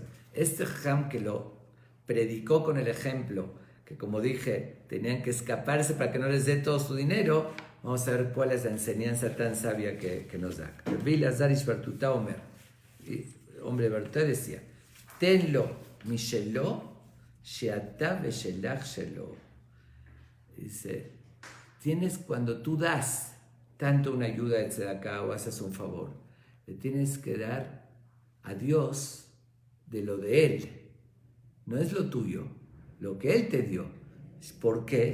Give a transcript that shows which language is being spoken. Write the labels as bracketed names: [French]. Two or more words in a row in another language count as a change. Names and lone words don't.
[Spanish] Este Jajam que lo predicó con el ejemplo, que como dije, tenían que escaparse para que no les dé todo su dinero. Vamos a ver cuál es la enseñanza tan sabia que nos da. [Hebrew] אלעזר איש ברתותא אומר, [Spanish] hombre Bartuta, decía, [Hebrew] תן לו משלו שאתה ושלך שלו. [Spanish] Dice, cuando tú das tanto una ayuda de tzedakah o haces un favor, le tienes que dar a Dios de lo de Él. No es lo tuyo, lo que Él te dio. ¿Por qué?